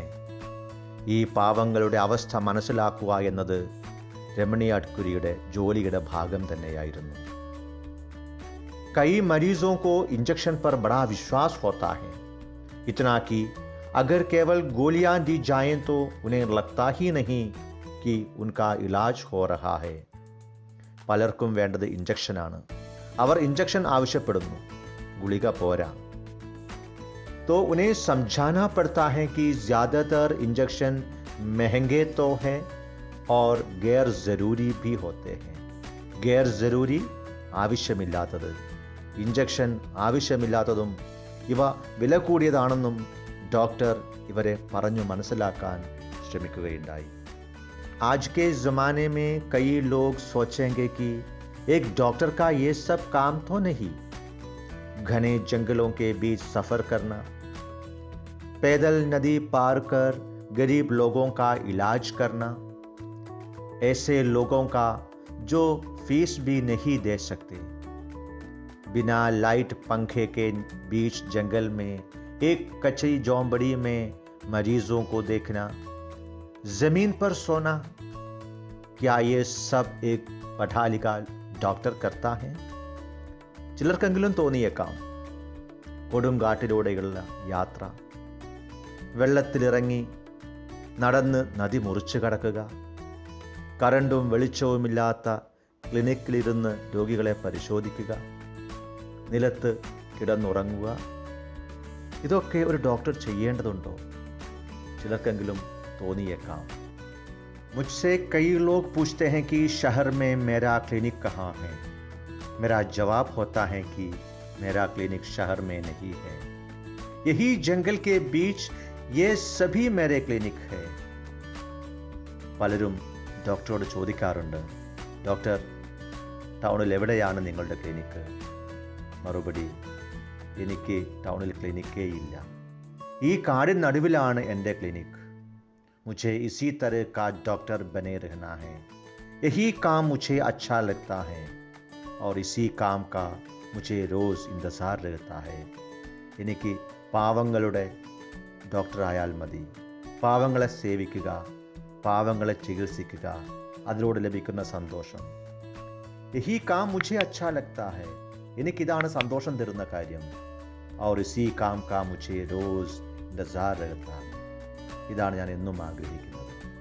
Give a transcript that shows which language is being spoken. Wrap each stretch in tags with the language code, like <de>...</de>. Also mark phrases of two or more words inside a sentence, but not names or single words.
<ml>ഈ പാവങ്ങളുടെ അവസ്ഥ മനസ്സിലാക്കുക എന്നത് രമണി അഡ്കുരിയുടെ ജോലിയുടെ ഭാഗം തന്നെയായിരുന്നു.</ml> <hi>कई मरीजों को इंजेक्शन पर बड़ा विश्वास होता है, इतना कि अगर केवल गोलियां दी जाएं तो उन्हें लगता ही नहीं कि उनका इलाज हो रहा है.</hi> <ml>പലർക്കും വേണ്ടത് ഇഞ്ചക്ഷനാണ്. അവർ ഇഞ്ചക്ഷൻ ആവശ്യപ്പെടുന്നു, ഗുളിക പോരാ.</ml> <hi>तो उन्हें समझाना पड़ता है कि ज़्यादातर इंजेक्शन महंगे तो हैं और गैर ज़रूरी भी होते हैं. गैर ज़रूरी</hi> <ml>ആവശ്യമില്ലാത്തത്, ഇഞ്ചക്ഷൻ ആവശ്യമില്ലാത്തതും ഇവ വില കൂടിയതാണെന്നും ഡോക്ടർ ഇവരെ പറഞ്ഞു മനസ്സിലാക്കാൻ ശ്രമിക്കുകയുണ്ടായി.</ml> <hi>आज के ज़माने में कई लोग सोचेंगे कि एक डॉक्टर का ये सब काम तो नहीं. घने जंगलों के बीच सफ़र करना, पैदल नदी पार कर गरीब लोगों का इलाज करना, ऐसे लोगों का जो फीस भी नहीं दे सकते, बिना लाइट पंखे के बीच जंगल में एक कच्ची झोंपड़ी में मरीजों को देखना, ज़मीन पर सोना, क्या ये सब एक पढ़ा लिखा डॉक्टर करता है?</hi> <ml>ചിലർക്കെങ്കിലും തോന്നിയേക്കാം. കൊടുങ്കാട്ടിലൂടെയുള്ള യാത്ര, വെള്ളത്തിലിറങ്ങി നടന്ന് നദി മുറിച്ചു കടക്കുക, കറണ്ടും വെളിച്ചവുമില്ലാത്ത ക്ലിനിക്കിലിരുന്ന് രോഗികളെ പരിശോധിക്കുക, നിലത്ത് കിടന്നുറങ്ങുക, ഇതൊക്കെ ഒരു ഡോക്ടർ ചെയ്യേണ്ടതുണ്ടോ? ചിലർക്കെങ്കിലും തോന്നിയേക്കാം.</ml> <hi>मुझसे कई लोग पूछते हैं कि शहर में मेरा क्लिनिक कहाँ है. मेरा जवाब होता है कि मेरा क्लिनिक शहर में नहीं है, यही जंगल के बीच ये सभी मेरे क्लिनिक है.</hi> <ml>പലരും ഡോക്ടറോട് ചോദിക്കാറുണ്ട്, ഡോക്ടർ, ടൗണിൽ എവിടെയാണ് നിങ്ങളുടെ ക്ലിനിക്ക്? മറുപടി, എനിക്ക് ടൗണിൽ ക്ലിനിക്കേ ഇല്ല, ഈ കാടിൻ നടുവിലാണ് എൻ്റെ ക്ലിനിക്.</ml> <hi>मुझे इसी तरह का डॉक्टर बने रहना है, यही काम मुझे अच्छा लगता है और इसी काम का मुझे रोज़ इंतज़ार रहता है.</hi> <ml>എനിക്ക് പാവങ്ങളുടെ ഡോക്ടറായാൽ മതി, പാവങ്ങളെ സേവിക്കുക, പാവങ്ങളെ ചികിത്സിക്കുക, അതിലൂടെ ലഭിക്കുന്ന സന്തോഷം.</ml> <hi>यही काम मुझे अच्छा लगता है,</hi> <ml>എനിക്കിതാണ് സന്തോഷം തരുന്ന കാര്യം.</ml> <hi>और इसी काम का मुझे रोज़ इंतज़ार रहता है,</hi> <ml>ഇതാണ് ഞാൻ എന്നും ആഗ്രഹിക്കുന്നത്.</ml>